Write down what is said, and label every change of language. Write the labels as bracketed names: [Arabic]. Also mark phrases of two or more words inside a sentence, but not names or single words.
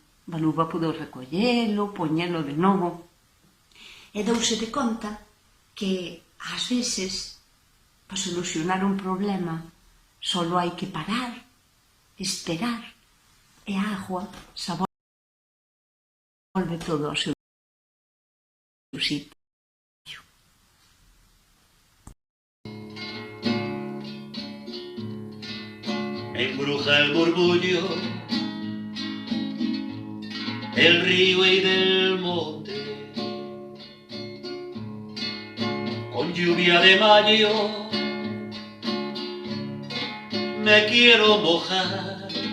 [Galician] Baluba pudo recollelo, poñelo de novo, e douse de conta que, ás veces, para solucionar un problema, só hai que parar, esperar, e a agua se volve todo ao seu sitio. [Spanish] Embruja el murmullo del río y del monte, con lluvia de mayo me quiero mojar.